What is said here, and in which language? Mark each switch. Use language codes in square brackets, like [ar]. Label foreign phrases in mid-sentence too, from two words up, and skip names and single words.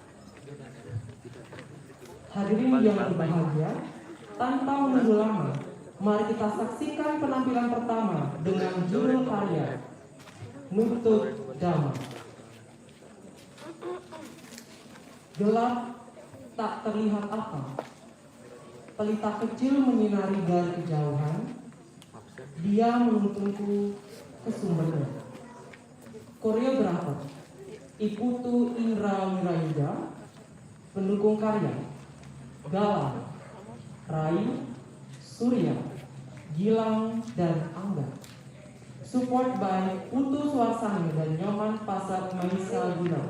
[id] Hadirin yang berbahagia, tanpa menunggu lama, Mari kita saksikan penampilan pertama dengan judul karya Nuntut Damai. Gelap tak terlihat apa, pelita kecil menyinari dari kejauhan, dia menuntunku ke sumbernya. Koreografer Iputu Indra Wirayuda, pendukung karya Galang, Rai, Surya, Gilang, dan Angga. [en] Support by [id] Putu Swarsani dan Nyoman Pasar Maisa Gunawan.